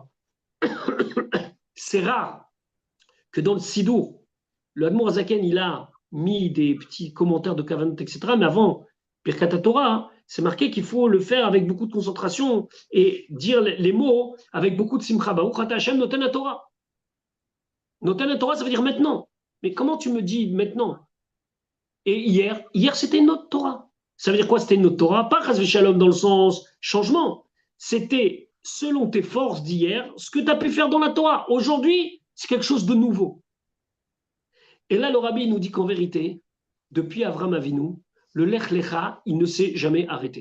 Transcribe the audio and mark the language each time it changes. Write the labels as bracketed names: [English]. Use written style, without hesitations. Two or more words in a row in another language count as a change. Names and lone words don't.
[French] C'est rare que dans le Sidour, le Admor Azaken, il a mis des petits commentaires de Kavanot, etc. Mais avant [Hebrew] ברכת תורה, [French] c'est marqué qu'il faut le faire avec beaucoup de concentration et dire les mots avec beaucoup de simcha. [Hebrew] ברוך אתה השם נותן תורה. נותן תורה, [French] ça veut dire maintenant. Mais comment tu me dis maintenant? Et hier c'était une autre Torah. Ça veut dire quoi? C'était une autre Torah, pas [Hebrew] חס ושלום [French] dans le sens changement. C'était selon tes forces d'hier, ce que tu as pu faire dans la Torah. Aujourd'hui, c'est quelque chose de nouveau. Et là, le rabbi nous dit qu'en vérité, depuis Avram Avinu, le Lech Lecha, il ne s'est jamais arrêté.